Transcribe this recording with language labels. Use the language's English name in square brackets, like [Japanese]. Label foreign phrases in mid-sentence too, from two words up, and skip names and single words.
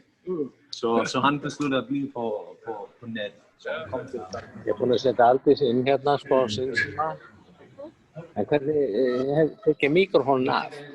[Danish] Så han besluttede at blive på nettet. Så han kom til [Icelandic] Ég er búinn að setja Aldís inn hérna sko síma. En hvernig tekja mikrofónin af?